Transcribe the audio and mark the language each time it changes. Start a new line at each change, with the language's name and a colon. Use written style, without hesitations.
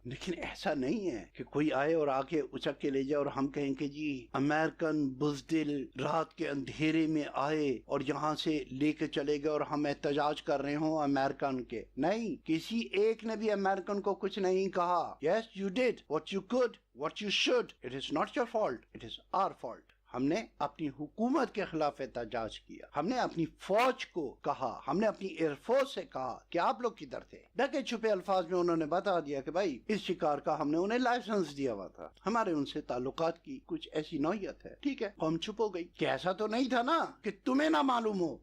Urdu: لیکن ایسا نہیں ہے کہ کوئی آئے اور آ کے اچک کے لے جائے اور ہم کہیں کہ جی امریکن بزدل رات کے اندھیرے میں آئے اور یہاں سے لے کے چلے گئے اور ہم احتجاج کر رہے ہوں امریکن کے. نہیں، کسی ایک نے بھی امریکن کو کچھ نہیں کہا.
English: Yes, you did what you could, what you should. It is not your fault, it is our fault.
Urdu: ہم نے اپنی حکومت کے خلاف احتجاج کیا، ہم نے اپنی فوج کو کہا، ہم نے اپنی ایئر فورس سے کہا کہ آپ لوگ کدھر تھے. ڈھکے چھپے الفاظ میں انہوں نے بتا دیا کہ بھائی اس شکار کا ہم نے انہیں لائسنس دیا ہوا تھا، ہمارے ان سے تعلقات کی کچھ ایسی نوعیت ہے. ٹھیک ہے، قوم چپ ہو گئی کہ ایسا تو نہیں تھا نا کہ تمہیں نہ معلوم ہو.